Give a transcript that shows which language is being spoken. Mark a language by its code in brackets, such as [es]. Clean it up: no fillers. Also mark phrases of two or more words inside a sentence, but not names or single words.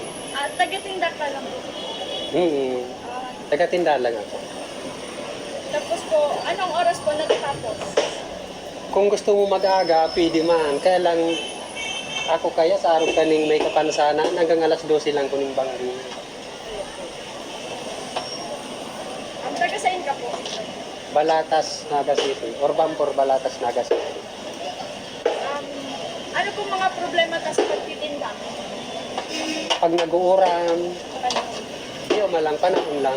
[tl] At taga-tinda ka lang po. Taga-tinda lang ako. Tapos po, anong oras po natatapos? Kung gusto mo mag-aga, pwede man. [bik] Kaya lang, ako kaya sa araw kaning may kapansanan, hanggang alas 12 lang kuning banggi. Ang taga-sain ka po? Balatas, Naga City. Orbampor, Balatas, Naga City. Ano po mga problema ta sa pagtitinda? Pag nag-uuran, di malang panahon lang.